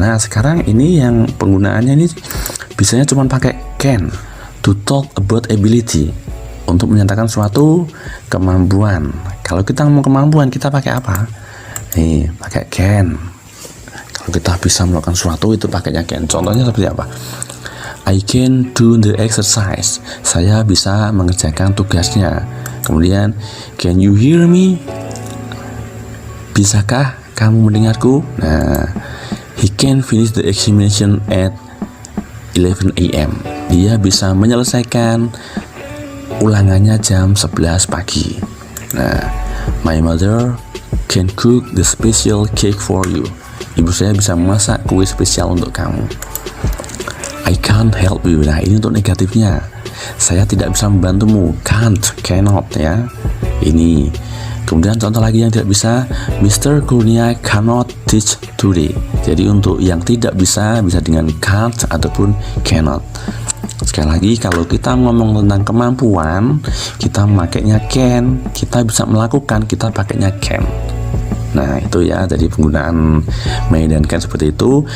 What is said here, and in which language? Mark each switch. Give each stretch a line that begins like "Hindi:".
Indonesian: Nah, sekarang ini yang penggunaannya ini biasanya cuma pakai can
English: to talk about ability,
Indonesian: untuk menyatakan suatu kemampuan. Kalau kita ngomong kemampuan, kita pakai apa? Nih, pakai can. Kalau kita bisa melakukan sesuatu, itu pakainya can. Contohnya seperti apa?
English: I can do the exercise.
Indonesian: Saya bisa mengerjakan tugasnya.
English: Kemudian, can you hear me?
Indonesian: Bisakah kamu mendengarku?
English: Nah, he can finish the examination at 11 a.m.
Indonesian: Dia bisa menyelesaikan ulangannya jam 11 pagi.
English: Nah, my mother can cook the special cake for you.
Indonesian: Ibu saya bisa memasak kue spesial untuk kamu.
English: I can't help you.
Indonesian: Nah, ini untuk negatifnya. Saya tidak bisa membantumu. Can't, cannot ya. Ini. Kemudian contoh lagi yang tidak bisa, Mr.
English: Kurnia cannot teach today.
Indonesian: Jadi untuk yang tidak bisa dengan can't ataupun cannot. Sekali lagi, kalau kita ngomong tentang kemampuan, kita makainya can. Kita bisa melakukan, kita pakainya can. Nah, itu ya, jadi penggunaan may dan can seperti itu.